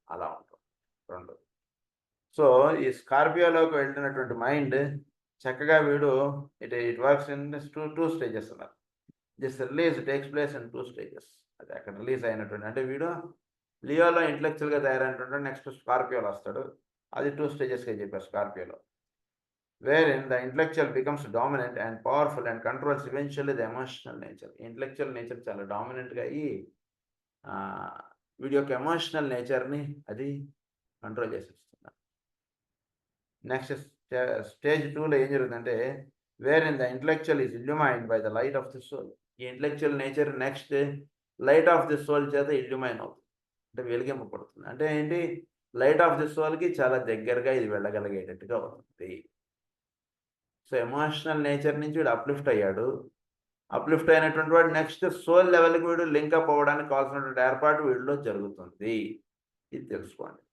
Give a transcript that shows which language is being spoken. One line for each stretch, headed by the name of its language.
Telugu: అలా ఉంటుంది రెండు. సో ఈ స్కార్పియోలోకి వెళ్తున్నటువంటి మైండ్ చక్కగా వీడు
English: it works in two stages
Telugu: అన్నారు.
English: This release takes place in 2 stages.
Telugu: అది అక్కడ రిలీజ్ అయినటువంటి అంటే వీడు లియోలో ఇంటలెక్చువల్గా తయారైనటువంటి నెక్స్ట్ స్కార్పియోలో వస్తాడు. అది 2 స్టేజెస్గా చెప్పారు స్కార్పియోలో.
English: wherein the intellectual becomes dominant and powerful and controls eventually the emotional nature.
Telugu: Intellectual nature చాలా డామినెంట్గా అయ్యి వీడి యొక్క ఎమోషనల్ నేచర్ని అది కంట్రోల్ చేసేస్తుంది. నెక్స్ట్ స్టేజ్ 2లో ఏం జరుగుతుందంటే
English: wherein the intellectual is illumined by the light of the soul.
Telugu: ఈ intellectual nature next light of the soul చేత ఇల్యూమైన్ అవుతుంది, అంటే వెలిగింపబడుతుంది. అంటే ఏంటి, లైట్ ఆఫ్ ది సోల్కి చాలా దగ్గరగా ఇది వెళ్ళగలిగేటట్టుగా అవుతుంది. సో ఎమోషనల్ నేచర్ నుంచి వీడు అప్లిఫ్ట్ అయ్యాడు. అప్లిఫ్ట్ అయినటువంటి వాడు నెక్స్ట్ సోల్ లెవెల్కి వీడు లింకప్ అవ్వడానికి కావాల్సినటువంటి ఏర్పాటు వీడిలో జరుగుతుంది. ఇది తెలుసుకోండి.